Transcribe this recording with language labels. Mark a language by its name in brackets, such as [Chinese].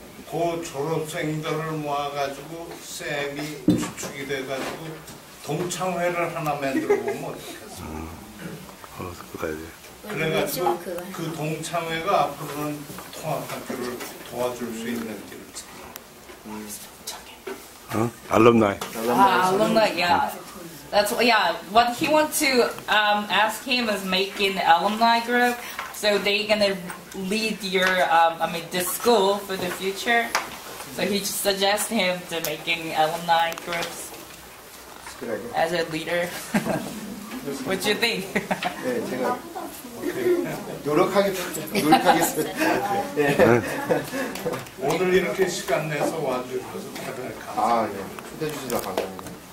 [Korean] 그 졸업생들을 모아가지고 쌤이 주축이 돼가지고 동창회를 하나 만들어 보면 어떻겠어요? 그래가지고 그 동창회가 앞으로는 통합학교를 도와줄 수 있는 길을 [English] alumni. Alumni, yeah. That's what he wants to ask him is making alumni group, so they gonna lead your this school for the future. So he suggests him to making alumni groups as a leader. What do you think? [Korean] 네, 제가 노력하겠습니다. 네. 오늘 이렇게 시간 내서 와주셔서 대단히 감사합니다. 네. 초대해 주셔서 감사합니다.